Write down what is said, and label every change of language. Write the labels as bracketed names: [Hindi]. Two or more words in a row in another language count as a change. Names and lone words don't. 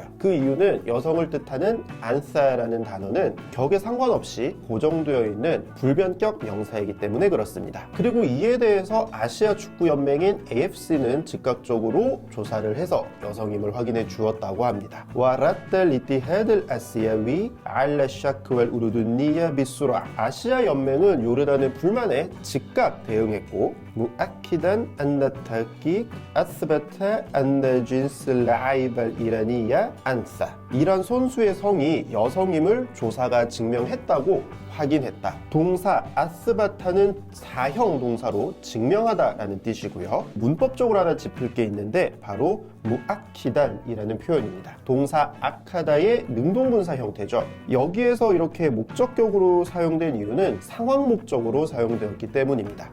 [Korean] 그 이유는 여성을 뜻하는 안사라는 단어는 격에 상관없이 고정되어 있는 불변격 명사이기 때문에 그렇습니다. 그리고 이에 대해서 아시아 축구연맹인 AFC는 즉각적으로 조사를 해서 여성임을 확인해 주었다고 합니다. [Arabic] ورد الاتحاد الآسيوي على الشكوى الأردنية بسرعة. [Korean] 아시아 연맹은 요르단의 불만에 즉각 대응했고, [Arabic] مؤكدا أن التحقيق أثبت أن جنس اللاعب الإيرانية أنثى. [Korean] 이란 선수의 성이 여성임을 조사가 증명했다고 확인했다. 동사 아스바타는 사형 동사로 증명하다라는 뜻이고요. 문법적으로 하나 짚을 게 있는데 바로 무아키단이라는 표현입니다. 동사 아카다의 능동분사 형태죠. 여기에서 이렇게 목적격으로 사용된 이유는 상황 목적으로 사용되었기 때문입니다.